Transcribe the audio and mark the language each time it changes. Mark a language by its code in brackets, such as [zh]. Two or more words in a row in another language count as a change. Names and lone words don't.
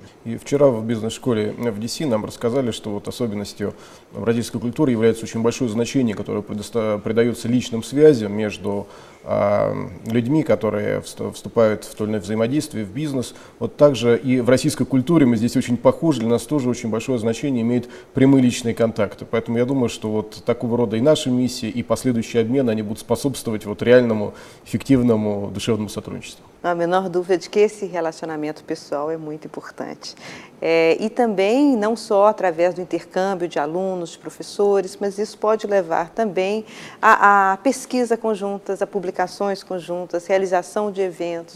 [ru] И вчера в бизнес-школе в DC нам рассказали, что вот особенностью бразильской культуры является очень большое значение, которое придается личным связям между людьми, которые вступают в то или иное взаимодействие, в бизнес. Вот также и в российской культуре мы здесь очень похожи, для нас тоже очень большое значение имеют прямые личные контакты. Поэтому я думаю, что вот такого рода и наши миссии, и последующие обмены, они будут способствовать вот реальному, эффективному, душевному сотрудничеству. [pt] Não há a menor dúvida de que esse relacionamento pessoal é muito importante. E também, não só através do intercâmbio de alunos, de professores, mas isso pode levar também a pesquisa conjuntas, a publicações conjuntas, realização de eventos.